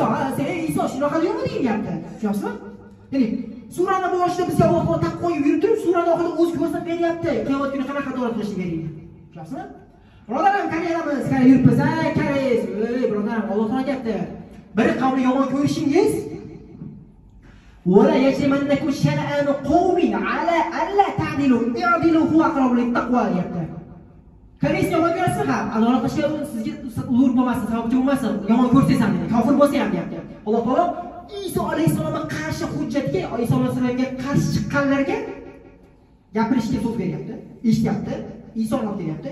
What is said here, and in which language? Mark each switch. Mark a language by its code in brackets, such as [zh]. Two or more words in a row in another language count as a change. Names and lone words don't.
[uz] Ha, sen ey Iso shunaqa deymi deyapti. Tushunyapsizmi? Ya'ni surani boshida bizga Alloh taolo taqvoga yurib turib, surani oxirida o'zi ko'rsatib beryapti. Qiyomat kuni qanaqa adolat qilishni kerak. Tushunyapsizmi? Birodarim, qarayamiz, qani yuribmiz, qaraysiz. Ey birodarim, Alloh taolo aytdi. Bir qavmni yomon ko'rishingiz [ar] ولا يجرمنكم شنآن قوم على ألا تعدلوا اعدلوا هو أقرب للتقوى [uz] deyapti. Qaringizni yomon ko'rasizmi? Ha, adolat qilishga sizga ulur bo'lmasin, sababchi bo'lmasin, yomon ko'rsangiz ham deydi. Kofir bo'lsa ham deyapti. Alloh taolo Iso alayhissalomga qarshi hujjatga, Iso alayhissalomga qarshi chiqqanlarga gapirishga so'z beryapti. Eshityapti. Iso olib kelyapti.